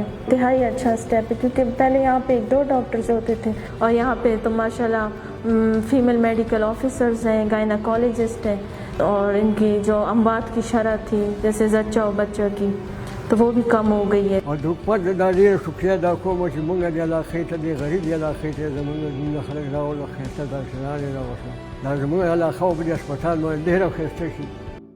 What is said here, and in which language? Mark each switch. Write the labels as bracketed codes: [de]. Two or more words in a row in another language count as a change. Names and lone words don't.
[ur] انتہائی اچھا اسٹیپ ہے، کیونکہ پہلے یہاں پے 1-2 ڈاکٹرز ہوتے تھے اور یہاں پے تو ماشاءاللہ [en] female medical officers [ur] ہیں، گائناکولوجسٹ ہیں، اور ان کی جو اموات کی شرح تھی جیسے زچہ اور بچہ کی، تو وہ بھی کم ہو گئی ہے. اور دوپٹ [ps] دا ډېره شکریه دا کوم چې موږ دې علاقې ته، دې غریب علاقې ته زموږ دونه خلک راوړل، ښایسته ډاکټران یې راوستل. دا زموږ علاقه به د هسپتال باندې ډېره ښایسته شي.